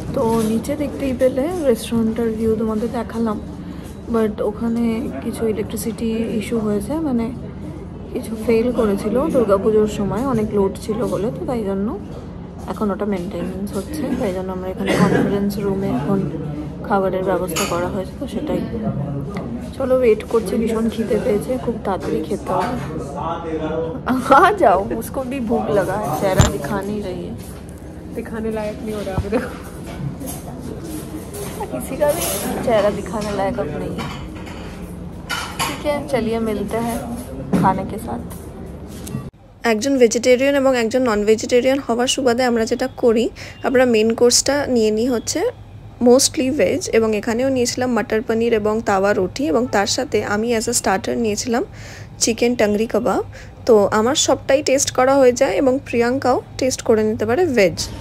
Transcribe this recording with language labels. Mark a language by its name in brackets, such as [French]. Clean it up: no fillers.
[Bangla] তো নিচে দেখতেই পেলে রেস্টুরেন্টের ভিউ তোমাদের দেখালাম, বাট ওখানে কিছু ইলেকট্রিসিটি ইস্যু হয়েছে, মানে কিছু ফেল করেছিল দুর্গাপুজোর সময়, অনেক লোড ছিল বলে, তো তাই জন্য এখন ওটা মেনটেনেন্স হচ্ছে, তাই জন্য আমরা এখানে কনফারেন্স রুমে এখন খাবারের ব্যবস্থা করা হয়েছে। তো সেটাই, চলো ওয়েট করছি, ভীষণ খিদে পেয়েছে, খুব তাড়াতাড়ি খেতে হবে। [Hindi] आ जाओ, उसको भी भूख लगा है, चेहरा दिखा नहीं रही है, दिखाने लायक नहीं हो रहा अभी देखो, किसी का भी चेहरा दिखाने लायक अब नहीं है। ठीक है, चलिए मिलते हैं खाने के साथ। [Bangla] একজন ভেজিটেরিয়ান এবং একজন নন ভেজিটেরিয়ান হওয়ার সুবাদে আমরা যেটা করি, আমরা মেন কোর্সটা নিয়ে নিই হচ্ছে মোস্টলি ভেজ, এবং এখানেও নিয়েছিলাম মাটার পনির এবং তাওয়া রুটি, এবং তার সাথে আমি অ্যাজ আ স্টার্টার নিয়েছিলাম চিকেন টাংরি কাবাব। তো আমার সবটাই টেস্ট করা হয়ে যায়, এবং প্রিয়াঙ্কাও টেস্ট করে নিতে পারে ভেজ।